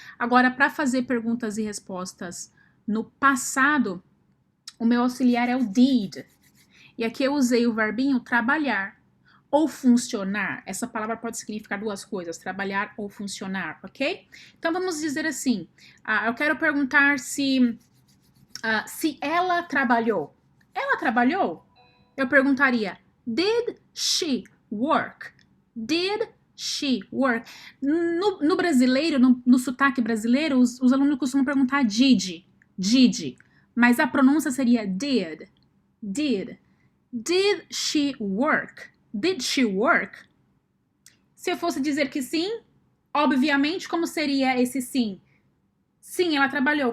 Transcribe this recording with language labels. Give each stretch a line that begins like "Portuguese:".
Portuguese: Agora, para fazer perguntas e respostas no passado, o meu auxiliar é o did. E aqui eu usei o verbinho trabalhar ou funcionar. Essa palavra pode significar duas coisas, trabalhar ou funcionar, ok? Então vamos dizer assim, eu quero perguntar se ela trabalhou. Ela trabalhou?
English: Eu perguntaria, did she work? Did she work?
Portuguese: No brasileiro, no sotaque brasileiro, os alunos costumam perguntar did. Mas a pronúncia seria did.
English: Did she work? Did she work?
Portuguese: Se eu fosse dizer que sim, obviamente, como seria esse sim? Sim, ela trabalhou.